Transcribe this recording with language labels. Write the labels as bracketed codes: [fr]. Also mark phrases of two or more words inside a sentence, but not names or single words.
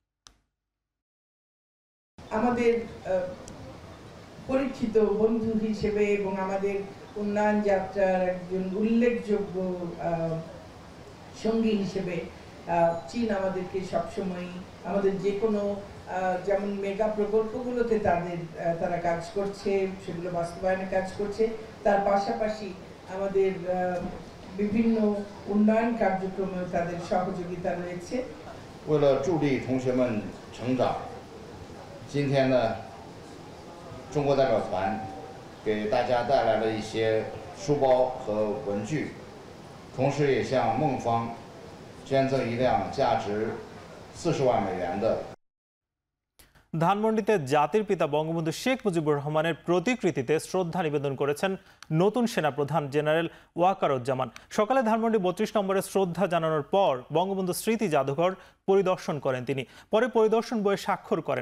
[bn] আমাদের পরীক্ষিত বন্ধু হিসেবে এবং আমাদের উন্নয়ন যাত্রার একজন উল্লেখযোগ্য সঙ্গী হিসেবে চীন আমাদেরকে সবসময় আমাদের যে কোনো যেমন মেগা প্রকল্পগুলোতে তারা কাজ করছে, সেগুলো বাস্তবায়নে কাজ করছে, তার পাশাপাশি আমাদের বিভিন্ন উন্নয়ন কার্যক্রমে তাদের সহযোগিতা রয়েছে। [zh] 为了助力同学们成长，今天呢，中国代表团给大家带来了一些书包和文具，同时也向孟方捐赠一辆价值40万美元的 [bn] ধানমন্ডিতে জাতির পিতা বঙ্গবন্ধু শেখ মুজিবুর রহমানের প্রতিকৃতিতে শ্রদ্ধা নিবেদন করেছেন নতুন সেনাপ্রধান জেনারেল ওয়াকারুজ্জামান। সকালে ধানমন্ডি ৩২ নম্বরে শ্রদ্ধা জানানোর পর বঙ্গবন্ধু স্মৃতি জাদুঘর পরিদর্শন করেন তিনি। পরে পরিদর্শন বইয়ে স্বাক্ষর করেন।